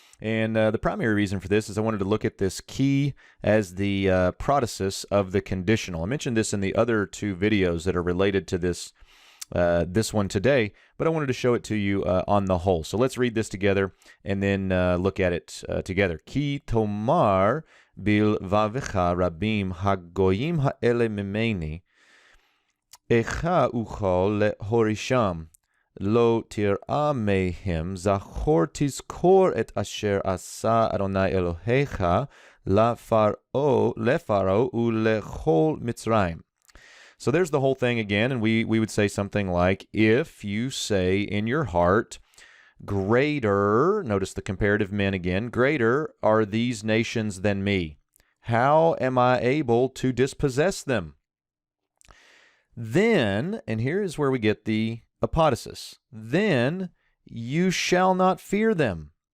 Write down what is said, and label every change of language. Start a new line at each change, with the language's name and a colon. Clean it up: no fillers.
English: And the primary reason for this is I wanted to look at this key as the protasis of the conditional. I mentioned this in the other two videos that are related to this one today, but I wanted to show it to you on the whole. So let's read this together and then look at it together.
Hebrew: Ki tomar בלבבך רבים הגויים האלה ממני, איך אוכל להורישם, לא תראה מהם, זכור תזכור את אשר עשה אדוני אלוהיך לפרעה ולכל מצרים.
English: So there's the whole thing again, and we would say something like, if you say in your heart, greater, notice the comparative men again, greater are these nations than me. How am I able to dispossess them? Then, and here is where we get the apodosis, then you shall not fear them.